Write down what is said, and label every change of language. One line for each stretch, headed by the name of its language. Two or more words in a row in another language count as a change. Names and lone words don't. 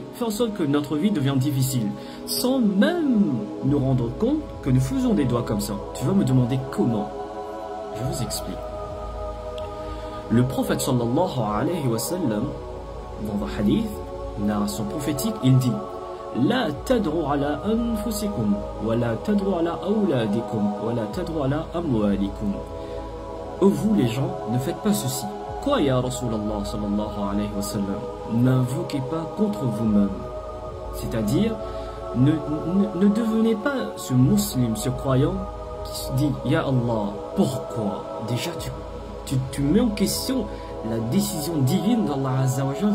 French: Fais en sorte que notre vie devienne difficile. Sans même nous rendre compte que nous faisons des doigts comme ça. Tu vas me demander comment? Je vous explique. Le prophète
Arabic: صلى الله عليه وسلم,
French: dans un hadith, narration prophétique, il dit
Arabic: لا تدعوا على أنفسكم ولا تدعوا على أولادكم ولا تدعوا على أموالكم.
French: Vous les gens, ne faites pas ceci. Quoi,
Arabic: يا رسول الله صلى الله عليه وسلم?
French: N'invoquez pas contre vous-même. C'est-à-dire, ne devenez pas ce musulman, ce croyant qui se dit,
Arabic: يا الله,
French: pourquoi? Déjà, tu mets en question la décision divine d'
Arabic: الله عز وجل.